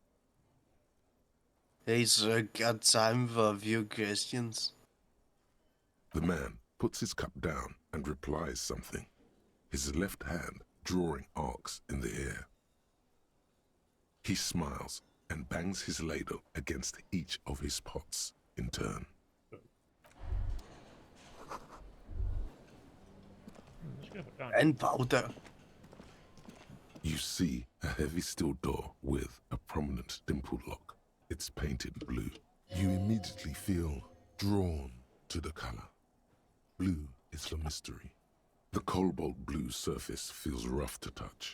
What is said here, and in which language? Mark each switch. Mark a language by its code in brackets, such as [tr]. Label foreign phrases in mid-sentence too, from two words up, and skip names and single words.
[en] Hey sir, got time for a few questions? The man puts his cup down and replies something, his left hand drawing arcs in the air. He smiles and bangs his ladle against each of his pots in turn. [da] Nu skal jeg på døren. En bagdør. [en] You see a heavy steel door with a prominent dimple lock. It's painted blue. You immediately feel drawn to the color. Blue is for mystery. The cobalt blue surface feels rough to touch.